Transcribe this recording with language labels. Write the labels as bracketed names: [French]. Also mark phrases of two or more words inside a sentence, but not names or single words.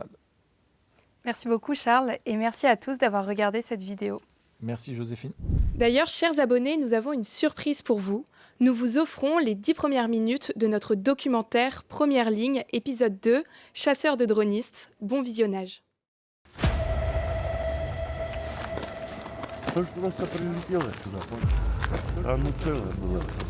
[French] Merci beaucoup Charles et merci à tous d'avoir regardé cette vidéo. Merci Joséphine. D'ailleurs, chers abonnés, nous avons une surprise pour vous. Nous vous offrons les 10 premières minutes de notre documentaire Première ligne, épisode 2, Chasseurs de dronistes. Bon visionnage. [Russian] Только просто прилетело сюда, понял? А ну целое было.